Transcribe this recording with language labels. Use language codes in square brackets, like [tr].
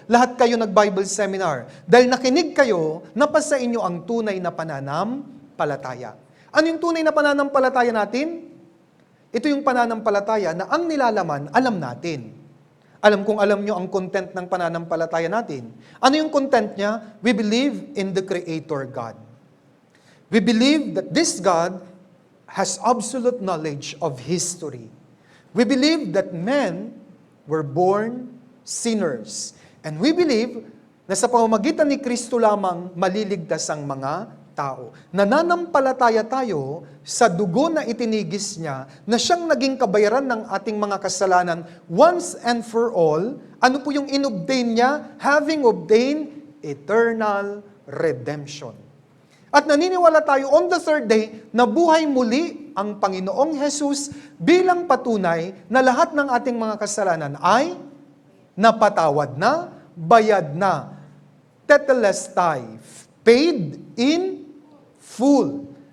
[tl] Lahat kayo nag-Bible seminar. Dahil nakinig kayo, napasa inyo ang tunay na pananampalataya. Ano yung tunay na pananampalataya natin? Ito yung pananampalataya na ang nilalaman, alam natin. Alam nyo ang content ng pananampalataya natin. Ano yung content niya? [en] We believe in the Creator God. We believe that this God has absolute knowledge of history. We believe that men were born sinners. And we believe [tl] na sa pamamagitan ni Kristo lamang maliligtas ang mga tao. Nananampalataya tayo sa dugo na itinigis niya na siyang naging kabayaran ng ating mga kasalanan [en] once and for all. [tl] Ano po yung inobtain niya? [en] Having obtained eternal redemption. [tl] At naniniwala tayo [en] on the third day [tl] na buhay muli ang Panginoong Jesus bilang patunay na lahat ng ating mga kasalanan ay napatawad na, bayad na, tetelestai, [en] paid in full.